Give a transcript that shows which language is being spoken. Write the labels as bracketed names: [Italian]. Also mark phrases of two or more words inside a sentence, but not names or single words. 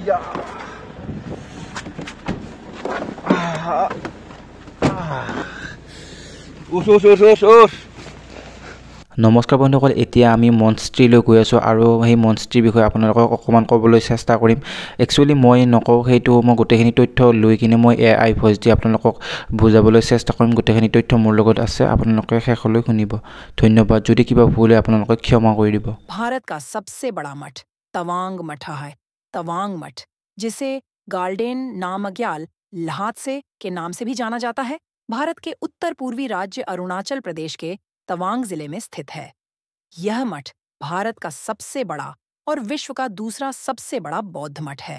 [Assamese] নমস্কাৰ বন্ধুসকল, এতিয়া আমি মনষ্ট্ৰীলৈ গৈ আছোঁ আৰু সেই মনষ্ট্ৰীৰ বিষয়ে আপোনালোকক অকণমান ক'বলৈ চেষ্টা কৰিম। একচুৱেলি মই নকওঁ, সেইটো মই গোটেইখিনি তথ্য লৈ কিনে মই [English] AI voice [Assamese] দি আপোনালোকক বুজাবলৈ চেষ্টা কৰিম। গোটেইখিনি তথ্য মোৰ লগত আছে, আপোনালোকে শেষলৈ শুনিব। ধন্যবাদ। যদি কিবা ভুল হয় আপোনালোকে ক্ষমা কৰি দিব। [Hindi] भारत का सबसे बड़ा मठ तवांग मठ है। तवांग मठ, जिसे गाल्डेन नामग्याल ल्हात्से के नाम से भी जाना जाता है, भारत के उत्तर पूर्वी राज्य अरुणाचल प्रदेश के तवांग जिले में स्थित है। यह मठ भारत का सबसे बड़ा और विश्व का दूसरा सबसे बड़ा बौद्ध मठ है।